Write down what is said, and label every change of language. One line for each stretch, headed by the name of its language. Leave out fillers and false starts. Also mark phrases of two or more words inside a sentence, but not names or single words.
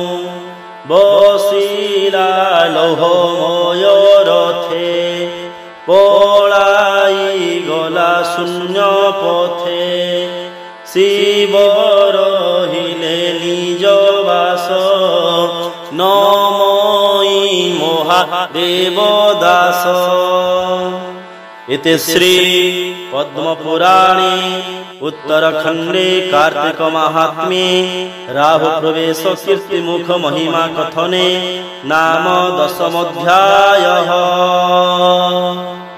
Odia: ବସିଲା ଲୌହମୟ ରଥେ ପଳାଇ ଗଲା ଶୂନ୍ୟ ପଥେ ଶିବ ରହିଲେ ନିଜ ବାସ ନମଇ ମହାଦେବ ଦାସ।
Sanskrit: इति श्री पद्म पुराणे उत्तरखंडे कार्तिक महात्म्ये राहु प्रवेश कीर्ति मुख महिमा कथने नाम 10 अध्यायः।